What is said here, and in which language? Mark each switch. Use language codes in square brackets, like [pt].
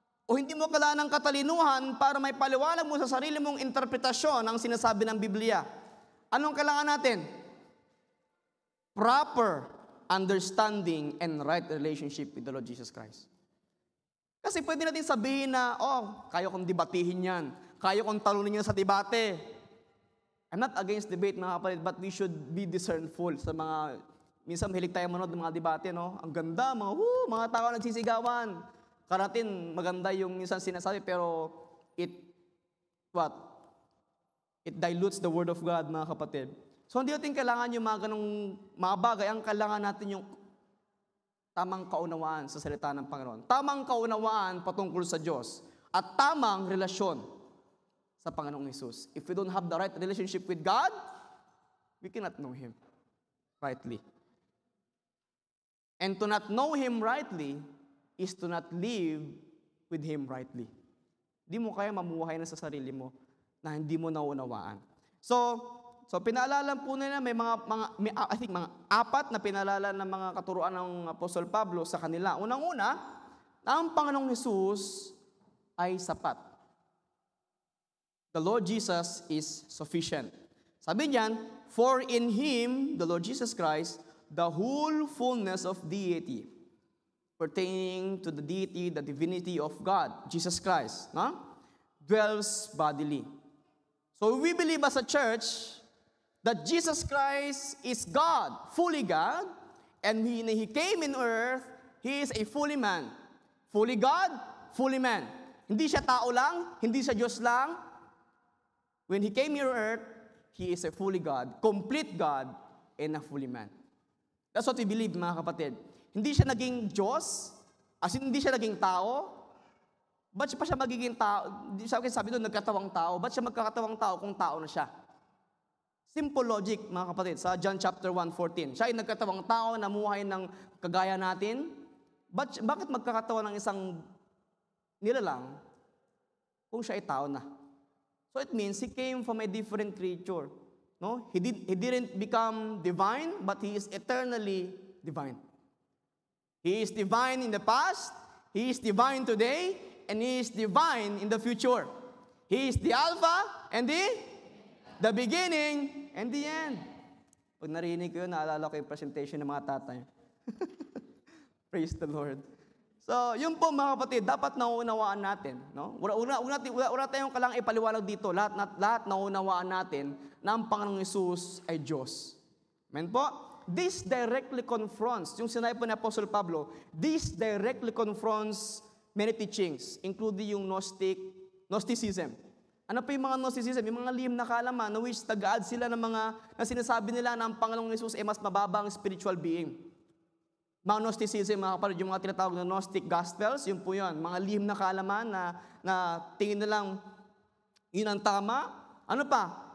[tl] O hindi mo kailangan ng katalinuhan para may paliwanag mo sa sarili mong interpretasyon ang sinasabi ng Biblia. Anong kailangan natin? [en] Proper understanding and right relationship with the Lord Jesus Christ. [tl] Kasi pwede natin sabihin na, kaya kong debatihin yan. Kaya kong talunin yan sa debate. [en] I'm not against debate, [tl] mga kapatid, [en] but we should be discernful [tl] sa mga, minsan mahilig tayo manood ng mga debate, no? Ang ganda, mga tao nagsisigawan. Karatin, maganda yung minsan sinasabi, pero [en] it dilutes the Word of God, [tl] mga kapatid. So, hindi natin kailangan yung mga ganong mga bagay. Ang kailangan natin yung tamang kaunawaan sa salita ng Panginoon. Tamang kaunawaan patungkol sa Diyos. At tamang relasyon sa Panginoong Hesus. [en] If we don't have the right relationship with God, we cannot know Him rightly. And to not know Him rightly is to not live with Him rightly. [tl] Hindi mo kaya mamuhay na sa sarili mo na hindi mo naunawaan. So pinaalala po nila may I think mga 4 na pinaalala ng mga katuruan ng Apostol Pablo sa kanila. Unang-una, na ang Panginoong Hesus ay sapat. [en] The Lord Jesus is sufficient. [tl] Sabi niyan, [en] for in Him, the Lord Jesus Christ, the whole fullness of deity, pertaining to the deity, the divinity of God, Jesus Christ, dwells bodily. So we believe as a church that Jesus Christ is God, fully God, and when He came in earth, He is a fully man. Fully God, fully man. [tl] Hindi siya tao lang, hindi siya Diyos lang. [en] When He came here on earth, He is a fully God, complete God, and a fully man. That's what we believe, mga kapatid. [tl] Hindi siya naging Diyos, as in, hindi siya naging tao. Ba't pa siya magiging tao? Sabi doon, nagkatawang tao. Ba't siya magkakatawang tao kung tao na siya? Simple logic, mga kapatid. Sa John chapter 1:14, siya ay nagkatawang tao na muhay ng kagaya natin. Bakit magkakatawa ng isang nilalang kung siya ay tao na? [en] So it means He came from a different creature. No? He didn't become divine, but He is eternally divine. He is divine in the past, He is divine today, and He is divine in the future. He is the Alpha and the beginning and the end. [tl] Pag narinig ko yun, naalala ko yung presentation ng mga tatay. Praise the Lord. So, yun po mga kapatid, dapat nauunawaan natin. No? Wala tayong kailangang ipaliwanag dito. Lahat nauunawaan natin na ang Panginoong Hesus ay Diyos. Amen po? [en] This directly confronts, [tl] yung sinabi po ni Apostle Pablo, [en] this directly confronts many teachings, including yung Gnosticism. [tl] Ano pa yung mga Gnosticism? Yung mga lihim na kaalaman, na which tagaad sila ng mga, na sinasabi nila na ang Panginoong Hesus ay mas mababang spiritual being. Mga Gnosticism, mga kapatid, yung mga tinatawag na Gnostic Gospels, yun po yun. Mga lihim na kaalaman na tingin nilang yun ang tama. Ano pa?